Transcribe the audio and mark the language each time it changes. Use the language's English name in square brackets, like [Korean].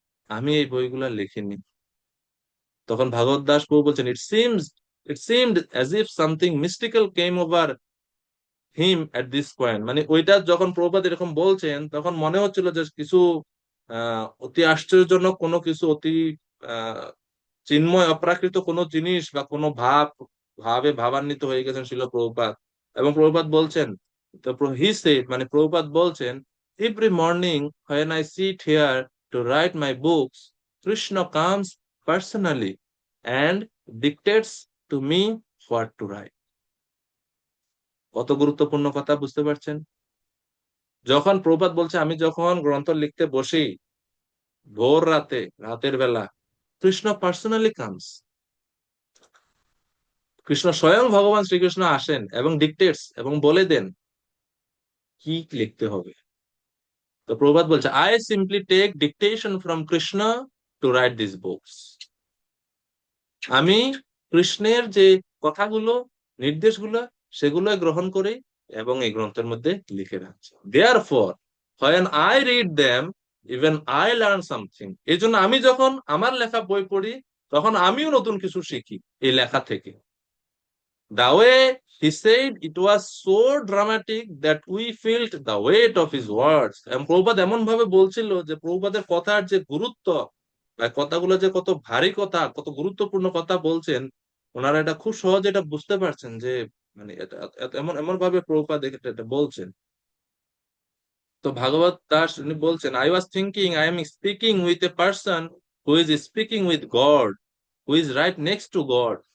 [Bangla] আমি এই বইগুলা লিখিনি। তখন ভাগবত দাস প্রভু বলছেন, [English] It seemed as if something mystical came over him at this point. [Bangla] মানে ওইটা যখন প্রভুপাদ এরকম বলছেন, তখন মনে হচ্ছিল যে কিছু অতি আশ্চর্যজনক কোনো কিছু, অতি আহ চিন্ময় অপ্রাকৃত কোনো জিনিস বা কোনো ভাবে ভাবান্বিত হয়ে গেছেন শিল প্রভুপাদ। এবং প্রভুপাদ বলছেন, তো [English] he said, [Bangla] মানে প্রভুপাদ বলছেন, [English] Every morning when I sit here to write my books, Krishna comes personally and dictates to me what to write. [Bangla] কত গুরুত্বপূর্ণ কথা, বুঝতে পারছেন? যখন প্রভুপাদ বলছে, আমি যখন গ্রন্থ লিখতে বসি ভোর রাতে, রাতের বেলা, কৃষ্ণ [English] personally comes, [Bangla] কৃষ্ণ স্বয়ং ভগবান শ্রীকৃষ্ণ আসেন এবং ডিকটেটস, এবং বলে দেন কি লিখতে হবে। তো প্রভুপাদ বলছে, [English] I simply take dictation from Krishna to write this books. [Bangla] আমি কৃষ্ণের যে কথাগুলো, নির্দেশগুলো, সেগুলো গ্রহণ করি এবং এই গ্রন্থের মধ্যে লিখে রাখছি। [English] Therefore when I read them, even I learn something. [Bangla] এই জন্য আমি যখন আমার লেখা বই পড়ি, তখন আমিও নতুন কিছু শিখি এই লেখা থেকে। [English] The way he said it was so dramatic that we felt the weight of his words. [Bangla] এবং প্রভুপাদ এমন ভাবে বলছিল যে প্রভুপাদের কথার যে গুরুত্ব, বা কথাগুলো যে কত ভারী কথা, কত গুরুত্বপূর্ণ কথা বলছেন, ওনারা এটা খুব সহজে এটা বুঝতে পারছেন যে, মানে এটা এমন এমন ভাবে প্রভুপাদ এটা বলছেন। তো ভাগবত দাস উনি বলছেন, [English] I was thinking I am speaking with a person who is speaking with God, who is right next to God.